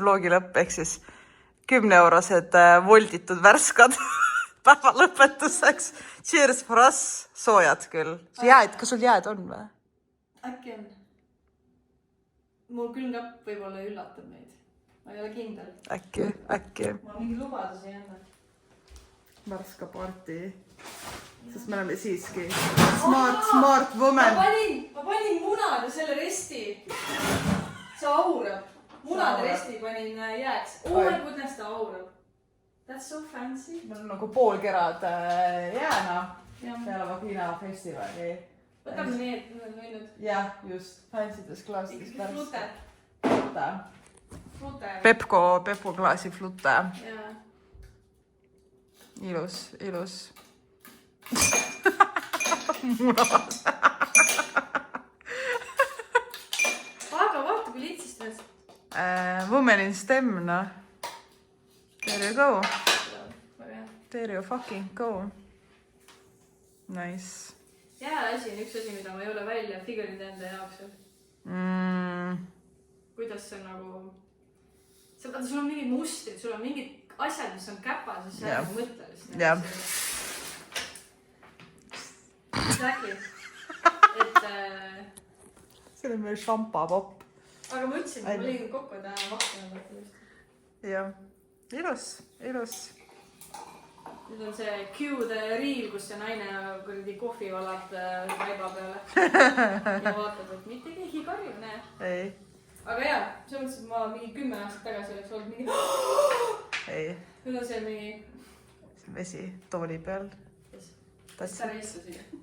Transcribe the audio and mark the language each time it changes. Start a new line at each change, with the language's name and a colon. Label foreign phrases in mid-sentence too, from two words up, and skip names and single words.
Estonian: vlogi lõpp, ehk siis 10-eurosed volditud värskad päeva lõpetuseks.
English: Cheers for us,
Estonian: soojad küll. Jääd, kas sul jääd on või? Äkki on. Mul külmkapp võib-olla üllatab meid. Ma ei ole kindel. Äkki. Ma mingi lubadusi ei anna. Värska party. Sest me oleme siiski
English: smart woman.
Estonian: Ma panin munad ja selle resti. See aurab. Munade resti panin jääks.
English: Oh my goodness,
Estonian: ta aurab.
English: That's so fancy.
Estonian: Mul on nagu poolkerad jääna peale Vagina festivali. Võtame nii, et me oleme võinud. Jah, just. Fancydes klaasides Flute. Pepko klaasi flute. Jaa. Ilus. Munad. Aga vaata, kui lihtsistas.
English: Women in STEM, noh. There you go. There you fucking go. Nice.
Estonian: Jääasi on üks asi, mida ma ei ole välja figurinud enda jaoks. Kuidas see nagu... Sul on mingid mustrid, sul on mingid asjad, mis on käpas, siis see on mõttelist. Jah.
English: Exactly. Et...
Estonian: See oli meil šampapopp. Aga ma ütlesin, et ma liigun kokku, et vahtama. Jah. Ilus. Nüüd on see
English: cue the reel,
Estonian: kus see naine kuradi kohvi valab vaiba peale. Ja vaatad, et mitte keegi karju, näe. Ei. Aga jaa, see mõttes, et ma mingi 10 aastat tagasi oleks olnud mingi... Ei. Nüüd on see mingi... Vesi tooli peal. Sa reistu siia.